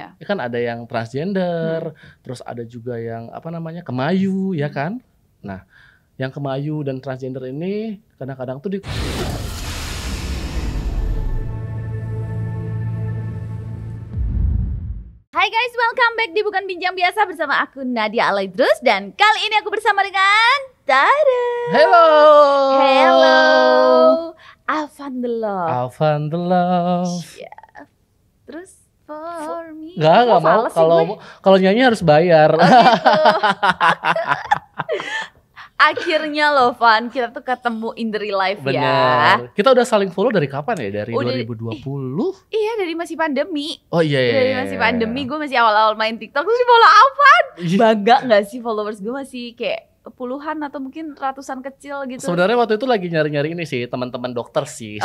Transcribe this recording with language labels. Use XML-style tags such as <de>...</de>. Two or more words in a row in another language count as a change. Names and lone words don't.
<id>Ya kan ada yang transgender, terus ada juga yang apa namanya kemayu, ya kan? Nah, yang kemayu dan transgender ini kadang-kadang tuh Hai guys,</id> <en>welcome back</en> <id>di Bukan Bincang Biasa bersama aku Nadia Alaidrus. Dan kali ini aku bersama dengan Tada.</id> <en>Hello. Hello. Alvan the Love. Alvan the Love. Yeah. Terus for me.</en> <id>Gak mau, kalau nyanyi harus bayar. Oh gitu. Akhirnya loh Van, kita tuh ketemu</id> <en>in the real life.</en> <id>Bener. Ya. Kita udah saling follow dari kapan ya? Dari Udah, 2020? Iya, dari masih pandemi. Oh iya. Dari masih pandemi, gue masih awal-awal main TikTok. Terus follow Alvan. Bangga gak sih followers gue masih kayak puluhan atau mungkin ratusan kecil gitu. Sebenarnya waktu itu lagi nyari-nyari ini sih, teman-teman dokter sih,</id>